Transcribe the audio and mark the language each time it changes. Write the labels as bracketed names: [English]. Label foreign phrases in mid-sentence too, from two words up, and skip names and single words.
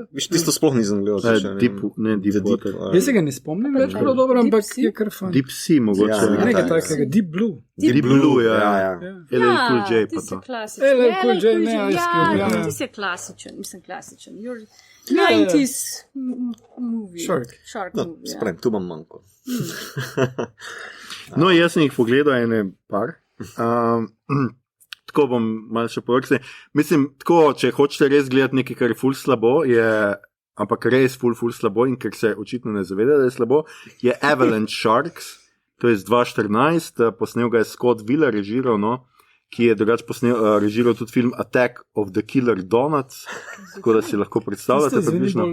[Slovenian] Viš, tisto sploh nisem gledal. Deep Water. Jaz se ga ne spomnim več prav dobro, ampak je kar fan. Deep Sea, mogoče. Nekaj takega, Deep Blue. Deep Blue, ja. LL Cool J pa to. LL Cool J, ne Ice Cube. Ja, ti si klasičen, mislim klasičen. [English] 90s movie. Shark movie. [Slovenian] Sprem, tu imam manjko. No, jaz sem jih pogledal ene par. Tako bom malo še povedal. Mislim, tako, če hočete res gledati nekaj, kar je ful slabo, ampak res ful slabo in ker se očitno ne zaveda, da je slabo, je Avalanche Sharks, to je z 2014, posnel ga je Scott Wheeler, režiral, no, ki je drugače režiral tudi film Attack of the Killer Donuts, tako da si lahko predstavljate približno.